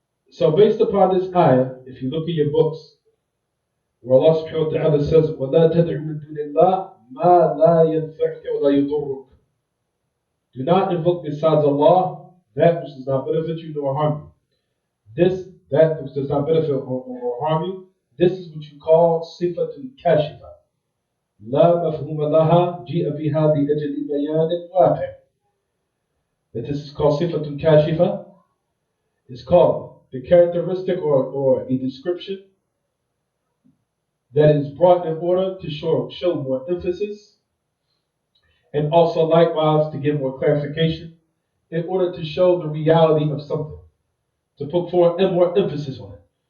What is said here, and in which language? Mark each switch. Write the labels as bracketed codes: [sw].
[en] So based upon this ayah, if you look at your books, where Allah subhanahu wa ta'ala says, [ar] وَلَا تَدْعُ مِن دُونِ اللَّهِ مَا لَا يَنْفَعُكَ وَلَا يَضُرُّكَ. [en] Do not invoke besides Allah that which does not benefit you nor harm you. That which does not benefit or harm you, this is what you call sifatun kashifa. [ar] لا مفهوم لها جيء بها لأجل بيان واقع. [en] That this is called sifatun kashifa. It's called the characteristic or a description that is brought in order to show more emphasis, and also likewise to give more clarification in order to show the reality of something, to put forth more emphasis on it.